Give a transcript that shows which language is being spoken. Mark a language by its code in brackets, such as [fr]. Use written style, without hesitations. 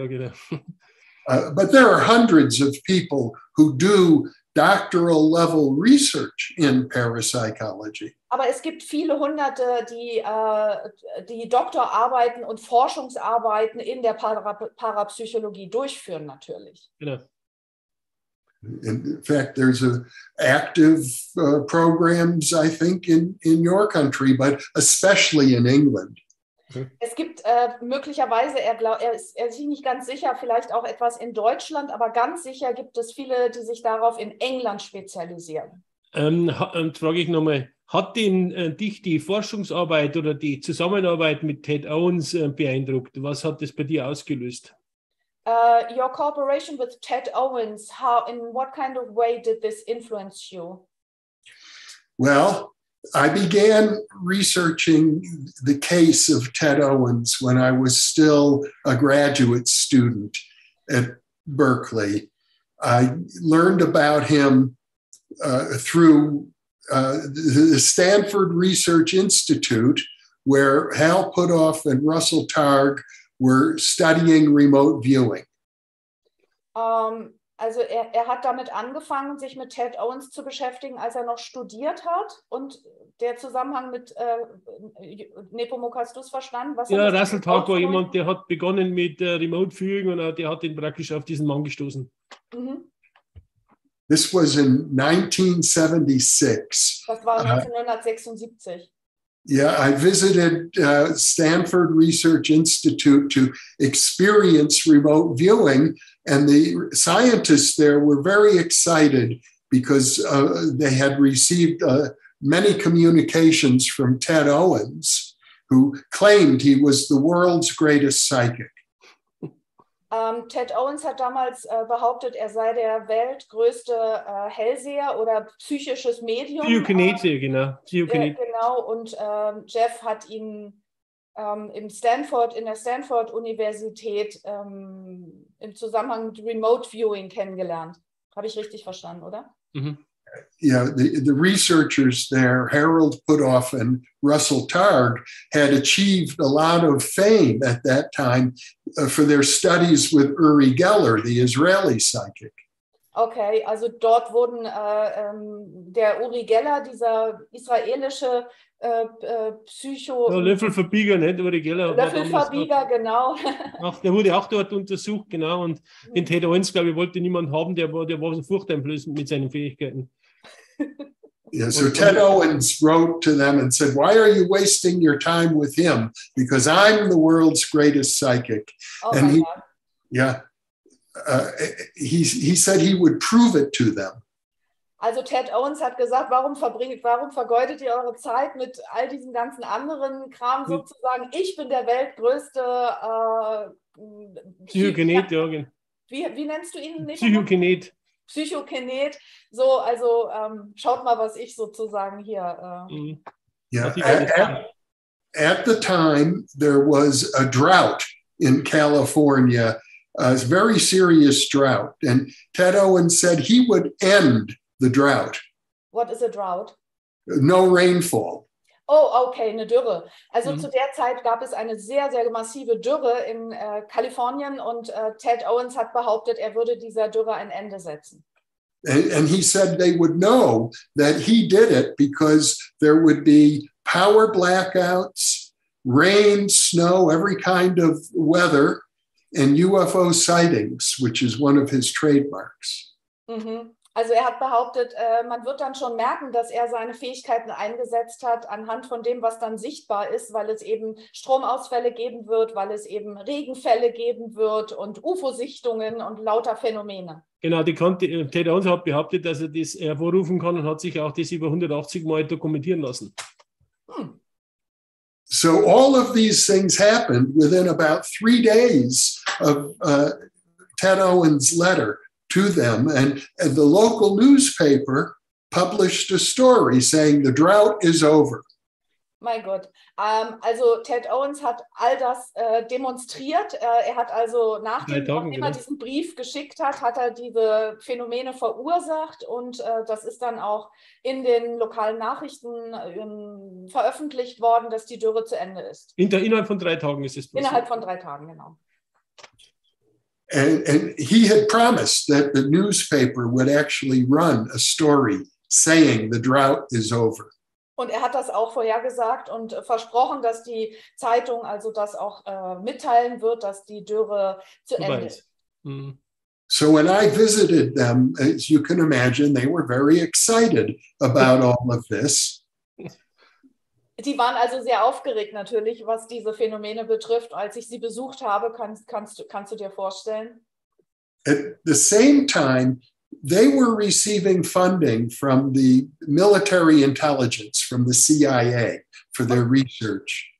[de] Ja, genau. [en] But there are hundreds of people who do doctoral level research in parapsychology. [de] Aber es gibt viele Hunderte, die Doktorarbeiten und Forschungsarbeiten in der Parapsychologie durchführen natürlich. Genau. [en] In fact, there's active programs, I think, in your country, but especially in England. [de] Es gibt möglicherweise, er ist sich nicht ganz sicher, vielleicht auch etwas in Deutschland, aber ganz sicher gibt es viele, die sich darauf in England spezialisieren. Frage ich nochmal, hat dich die Forschungsarbeit oder die Zusammenarbeit mit Ted Owens beeindruckt? Was hat das bei dir ausgelöst? [en] Your cooperation with Ted Owens, in what kind of way did this influence you? Well, I began researching the case of Ted Owens when I was still a graduate student at Berkeley. I learned about him through the Stanford Research Institute, where Hal Puthoff and Russell Targ were studying remote viewing. [de] Also er hat damit angefangen, sich mit Ted Owens zu beschäftigen, als er noch studiert hat. Und der Zusammenhang mit Nepomuk, hast du es verstanden? Ja, Russell Targ war jemand, der hat begonnen mit Remote Viewing und der hat ihn praktisch auf diesen Mann gestoßen. Mhm. [en] This was in 1976. [de] Das war 1976. [en] Yeah, I visited Stanford Research Institute to experience remote viewing, and the scientists there were very excited because they had received many communications from Ted Owens, who claimed he was the world's greatest psychic. [de] Ted Owens hat damals behauptet, er sei der weltgrößte Hellseher oder psychisches Medium. Psychokinese, genau. Genau, und Jeff hat ihn in der Stanford-Universität im Zusammenhang mit Remote Viewing kennengelernt. Habe ich richtig verstanden, oder? Mhm. [en] Yeah, the researchers there, Harold Puthoff and Russell Targ, had achieved a lot of fame at that time for their studies with Uri Geller, the Israeli psychic. [de] Okay, also dort wurden der Uri Geller, dieser israelische Löffelverbieger, nicht? Uri Geller. Löffelverbieger, genau. Ach, der wurde auch dort untersucht, genau. Und den Ted Owens, glaube ich, wollte niemand haben, der war so furchteinflößend mit seinen Fähigkeiten. [en] Yeah, so Ted Owens wrote to them and said, "Why are you wasting your time with him? Because I'm the world's greatest psychic." Oh, and he said he would prove it to them. [de] Also Ted Owens hat gesagt, warum vergeudet ihr eure Zeit mit all diesem ganzen anderen Kram sozusagen? Ich bin der weltgrößte Psychokinet, ja. Wie nennst du ihn? Psychokinet. Psychokinet. So, also schaut mal, was ich sozusagen hier. [en] Yeah. At the time, there was a drought in California, a very serious drought, and Ted Owens said he would end the drought. What is a drought? No rainfall. [de] Oh, okay, eine Dürre. Also zu der Zeit gab es eine sehr, sehr massive Dürre in Kalifornien und Ted Owens hat behauptet, er würde dieser Dürre ein Ende setzen. [en] And he said they would know that he did it because there would be power blackouts, rain, snow, every kind of weather, and UFO sightings, which is one of his trademarks. Mhm. [de] Also er hat behauptet, man wird dann schon merken, dass er seine Fähigkeiten eingesetzt hat anhand von dem, was dann sichtbar ist, weil es eben Stromausfälle geben wird, weil es eben Regenfälle geben wird und UFO-Sichtungen und lauter Phänomene. Genau, Ted Owens hat behauptet, dass er das hervorrufen kann und hat sich auch das über 180 Mal dokumentieren lassen. [en] So all of these things happened within about 3 days of Ted Owens' letter to them, and the local newspaper published a story saying the drought is over. [de] Mein Gott. Also Ted Owens hat all das demonstriert. Er hat also nachdem er diesen Brief geschickt hat, hat er diese Phänomene verursacht und das ist dann auch in den lokalen Nachrichten veröffentlicht worden, dass die Dürre zu Ende ist. Innerhalb von 3 Tagen ist es passiert. Innerhalb von 3 Tagen, genau. [en] And he had promised that the newspaper would actually run a story saying the drought is over. [de] Und er hat das auch vorhergesagt und versprochen, dass die Zeitung also das auch mitteilen wird, dass die Dürre zu Ende ist. [en] So when I visited them, as you can imagine, they were very excited about all of this. [de] Die waren also sehr aufgeregt natürlich, was diese Phänomene betrifft. Als ich sie besucht habe, kannst du dir vorstellen. [en] At the same time, they were receiving funding from the military intelligence, from the CIA, for their research.